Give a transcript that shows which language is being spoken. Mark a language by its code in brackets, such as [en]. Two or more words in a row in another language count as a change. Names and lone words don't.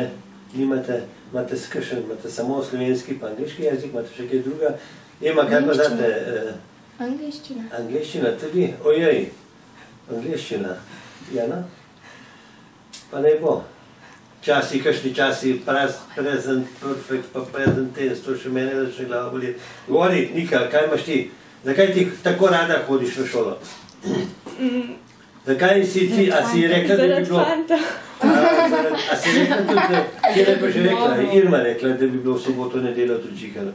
[sl] Nimate, imate samo slovenski pa angleški jezik, imate še kaj druga? Ema, kaj pa date? Angleščina. Angleščina tudi? Ojej, angleščina. Jana? Pa ne bo. Časi, kakšni časi, [en] present perfect, [sl] pa [en] present tense, [sl] to še mene začne glava boleti. Govori, Nika, kaj imaš ti? Zakaj ti tako rada hodiš v šolo? Zakaj si ti, a si rekla, da bi bilo... A si rekla tudi, kjer je pa že rekla, Irma rekla, da bi bilo v soboto, nedeljo tudi čikala.